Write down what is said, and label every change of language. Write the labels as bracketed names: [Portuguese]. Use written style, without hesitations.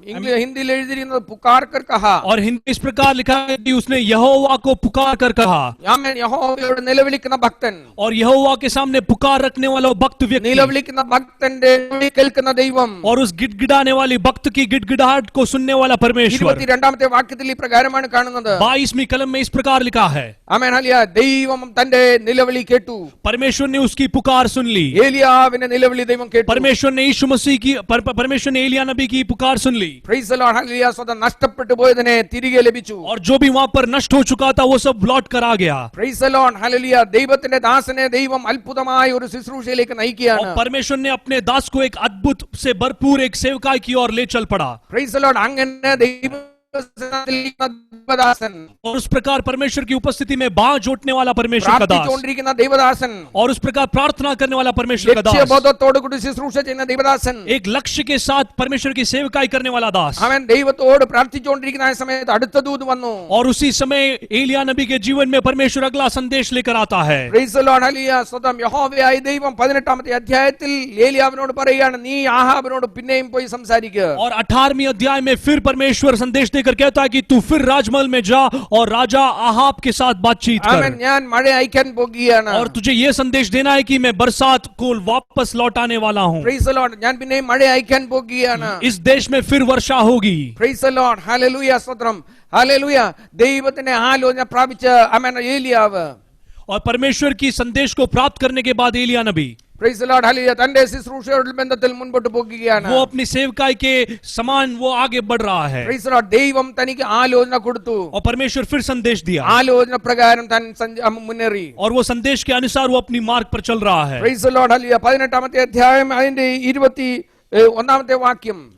[Malayalam] ഹിന്ദിയിൽ എഴുതിയിരിക്കുന്നത് [Hindi] പുകാർ കർ കഹാ. और हिंदी इस प्रकार लिखा है कि उसने यहोवा को पुकार कर कहा. [Malayalam] അവൻ യഹോവയോട് നിലവിളിക്കുന്ന ഭക്തൻ, [Hindi] और यहोवा के सामने पुकार रखने वाला वो भक्त व्यक्ति, [Malayalam] നിലവിളിക്കുന്ന ഭക്തന്റെ വിളി കേൾക്കുന്ന ദൈവം, [Hindi] और उस गिड़गिड़ाने वाली भक्त की गिड़गिड़ाहट को सुनने वाला परमेश्वर. [Malayalam] 22ാമത്തെ വാക്യത്തിൽ ഈ പ്രകാരമാണ് കാണുന്നത്. [Hindi] 22वीं कलम में इस प्रकार लिखा है. [Malayalam] ആമേൻ. ഹല്ലേലൂയ. ദൈവം തന്റെ നിലവിളി കേട്ടു. [Hindi] परमेश्वर ने उसकी पुकार सुन ली. [Malayalam] ഏലിയാവിന്റെ നിലവിളി ദൈവം കേട്ടു. [Hindi] परमेश्वर ने यीशु मसीह की परमेश्वर ने एलिय्याह नबी की पुकार सुन ली. [Malayalam] Praise the Lord. ഹല്ലേലൂയ. സ്വതം നഷ്ടപ്പെട്ടു പോയതിനെ തിരികെ ലഭിച്ചു. [Hindi] और जो भी वहां पर नष्ट हो चुका था वो सब लौट कर आ गया. [Malayalam] Praise the Lord. ഹല്ലേലൂയ. ദൈവത്തിന്റെ ദാസനെ ദൈവം അത്ഭുതമായ ഒരു ശുശ്രൂഷയിലേക്ക് നയിക്കുകയാണ്. [Hindi] और परमेश्वर ने अपने दास को एक अद्भुत से भरपूर एक सेवकाई की ओर ले चल पड़ा. [Malayalam] Praise the Lord. അങ്ങനെ ദൈവദാസൻ, [Hindi] और उस प्रकार परमेश्वर की उपस्थिति में बाँह जोड़ने वाला परमेश्वर का दास, [Malayalam] പ്രാർത്ഥിച്ചുകൊണ്ടിരിക്കുന്ന ദൈവദാസൻ, [Hindi] और उस प्रकार प्रार्थना करने वाला परमेश्वर का दास, [Malayalam] ലക്ഷ്യബോധത്തോടു കൂടി ശുശ്രൂഷ ചെയ്യുന്ന ദൈവദാസൻ, [Hindi] एक लक्ष्य के साथ परमेश्वर की सेवकाई करने वाला दास. [Malayalam] അവൻ ദൈവത്തോട് പ്രാർത്ഥിച്ചുകൊണ്ടിരിക്കുന്ന ആ സമയത്ത് അടുത്ത ദൂത് വന്നു. [Hindi] और उसी समय एलिय्याह नबी के जीवन में परमेश्वर अगला संदेश लेकर आता है. [Malayalam] Praise the Lord. ഹല്ലേലൂയ. സ്വതം യഹോവയായ ദൈവം 18ാമത്തെ അധ്യായത്തിൽ ഏലിയാവിനോട് പറയുകയാണ്, നീ ആഹാബിനോട് പിന്നെയും പോയി സംസാരിക്കുക. [Hindi] और 18वीं अध्याय में फिर परमेश्वर संदेश देकर कहता है कि तू फिर राजमहल में जा और राजा आहाब के साथ बातचीत [Malayalam] ആമേൻ. [Hindi] कर. [Malayalam] ഞാൻ മഴ അയക്കാൻ പോകുകയാണ്. [Hindi] और तुझे ये संदेश देना है कि मैं बरसात को वापस लौटाने वाला हूँ. [Malayalam] Praise the Lord. ഞാൻ പിന്നെയും മഴ അയക്കാൻ പോകുകയാണ്. [Hindi] इस देश में फिर वर्षा होगी. [Malayalam] Praise the Lord. ഹല്ലേലൂയ. സ്തോത്രം. ഹല്ലേലൂയ. ദൈവത്തിന്റെ ആലോചന പ്രാപിച്ച ആമേൻ ഏലിയാവ്, [Hindi] और परमेश्वर की संदेश को प्राप्त करने के बाद एलिय्याह नबी [Malayalam] പ്രൈസ് ദി ലോർഡ്. ഹല്ലേലൂയ. തന്റെ ശുശ്രൂഷയോട് ബന്ധത്തിൽ മുൻപോട്ട് പോകുകയാണ്. [Hindi] वो अपनी सेवकाई के समान वो आगे बढ़ रहा है. [Malayalam] Praise the Lord. ദൈവം തനിക്ക് ആലോചന കൊടുത്തു. [Hindi] और परमेश्वर फिर संदेश दिया. [Malayalam] ആലോചന പ്രകാരം താൻ മുന്നേറി. [Hindi] और वो संदेश के अनुसार वो अपनी मार्ग पर चल रहा है. [Malayalam] Praise the Lord. ഹല്ലേലൂയ. 18ാമത്തെ അധ്യായം അതിന്റെ 21ാമത്തെ വാക്യം.